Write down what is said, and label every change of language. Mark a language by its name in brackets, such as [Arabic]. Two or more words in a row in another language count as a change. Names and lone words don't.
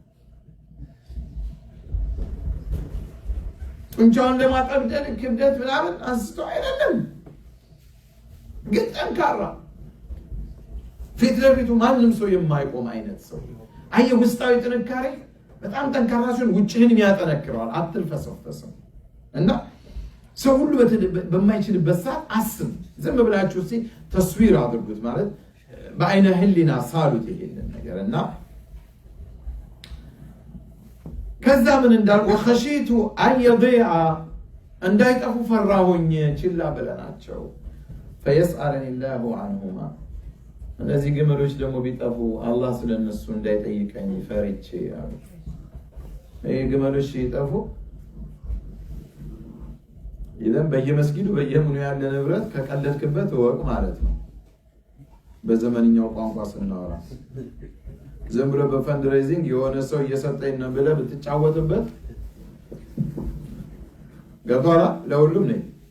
[Amharic] ጡንቻውን ለማጠብደል ክብደት ምናምን አንስቶ አይደለም ግን ጠንካራ ፊት ለፊቱ ማንም ሰው የማይቆም አይነት ሰው አየ ውስጣዊ ጥንካሬ በጣም ጠንካራ ሲሆን ውጭህን ያጠነክረዋል አትልፈሰፈሰው እና ሰው ሁሉ በማይችልበት ሰዓት አስብ ዝም ብላችሁ እስቲ ተስዊር አድርጉት ማለት በአይነ ህሊና ሳሉት ይሄንን ነገርና ከዛ ምን እንዳል [Arabic] ወخشيت ان يضيع [Amharic] እንዳይጠፉ ፈራሁኝ ችላ ብለናቸው [Arabic] فيسألني الله عنهما [Amharic] እነዚህ ግመሎች ደግሞ ቢጠፉ አላህ ስለነሱ እንዳይጠይቀኝ ፈርቼ አሉ ግመሎች ይጠፉ ይዘን በየመስጊዱ በየምኑ ያለ ንብረት ከቀለድክበት ወቅ ማለት ነው በዘመንኛው ቋንቋ ስናወራ ዝም ብሎ በፈንድሬዚንግ የሆነ ሰው እየሰጠኝ ነው ብለህ ብትጫወትበት ገባላ ለሁሉም ነው